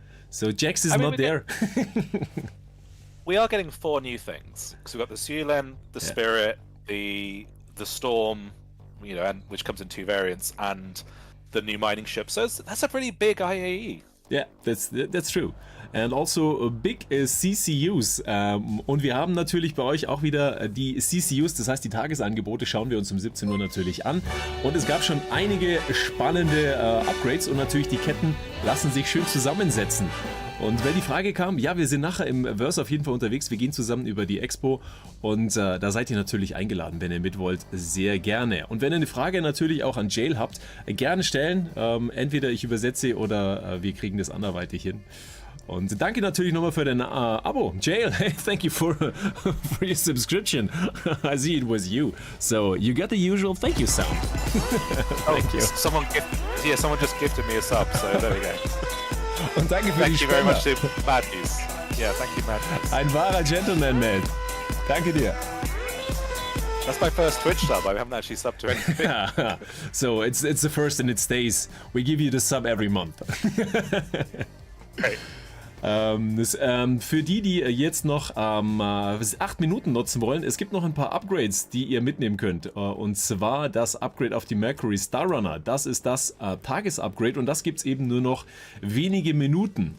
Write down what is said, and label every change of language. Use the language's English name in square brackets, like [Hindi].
[English] So Jax is not there. We are getting 4 new things. So we've got the Sulen, the Spirit, the Storm, and which comes in 2 variants, and the new mining ship. So that's a pretty big IAE. Yeah, that's true. And also big CCUs. [German] Und wir haben natürlich bei euch auch wieder die CCUs, das heißt die Tagesangebote schauen wir uns um 17 Uhr natürlich an. Und es gab schon einige spannende Upgrades und natürlich die Ketten lassen sich schön zusammensetzen. Und wenn die Frage kam, ja, wir sind nachher im Verse auf jeden Fall unterwegs, wir gehen zusammen über die Expo und da seid ihr natürlich eingeladen, wenn ihr mit wollt, sehr gerne. Und wenn ihr eine Frage natürlich auch an Jale habt, gerne stellen, entweder ich übersetze oder wir kriegen das anderweitig hin. Und danke natürlich nochmal für dein Abo. [English] Jale, thank you for your subscription. I see it was you. So you got the usual thank you sound. Thank you. Someone just gifted me a sub, so there we go. [German] Und danke für [English] Thank [German] die [English] you very much [German] Spender. [English] to Madness. Yeah, thank you, Madness. [German] Ein wahrer Gentleman, man. Danke dir. [English] That's my first Twitch sub. I haven't actually subbed to anything. So it's the first and it stays. We give you the sub every month. Great. [German] Für die jetzt noch 8 Minuten nutzen wollen, es gibt noch ein paar Upgrades, die ihr mitnehmen könnt. Und zwar das Upgrade auf die Mercury Star Runner. Das ist das Tagesupgrade und das gibt es eben nur noch wenige Minuten.